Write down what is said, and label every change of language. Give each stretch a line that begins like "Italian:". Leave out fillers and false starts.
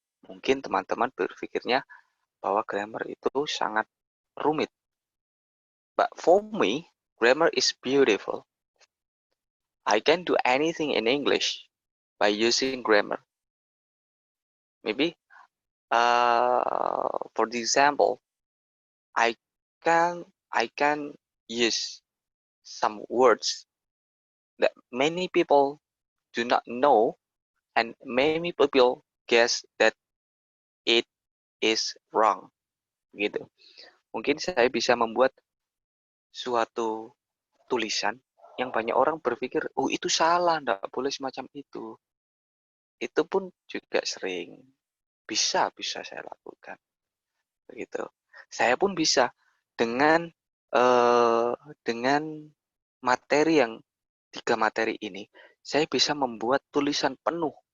Indonesian: Mungkin teman-teman berpikirnya bahwa grammar itu sangat rumit.
English: But for me, grammar is beautiful. I can do anything in English by using grammar. Maybe, for the example, I can use some words that many people do not know, and many people guess that it is wrong.
Indonesian: Gitu. Mungkin saya bisa membuat suatu tulisan yang banyak orang berpikir, oh itu salah, enggak boleh semacam itu. Itu pun juga sering bisa saya lakukan. Begitu. Saya pun bisa dengan dengan materi yang 3 materi ini, saya bisa membuat tulisan penuh.